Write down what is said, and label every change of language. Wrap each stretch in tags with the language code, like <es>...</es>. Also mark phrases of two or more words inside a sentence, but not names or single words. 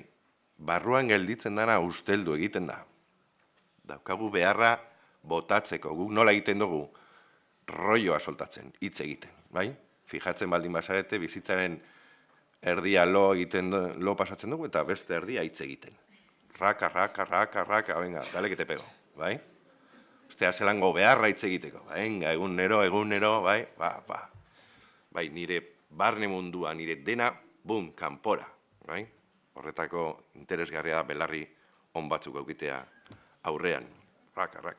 <eu>Barruan gelditzen dana usteldu egiten da. Daukagu beharra botatzeko, guk nola egiten dugu rolloa soltatzen, hitz egiten, bai? Fijatzen baldin bazarete, bizitzaren erdia lo pasatzen dugu, eta beste erdia hitz egiten. Raka,</eu> <es>venga, dale que te pego,</es> <eu>bai? Ostea, zelango beharra hitz egiteko, venga, egunero, bai? Bai, nire barne mundua, nire dena, bum, kanpora, bai? Horretako interesgarria da belarri on batzuk aukitea aurrean, raka.</eu>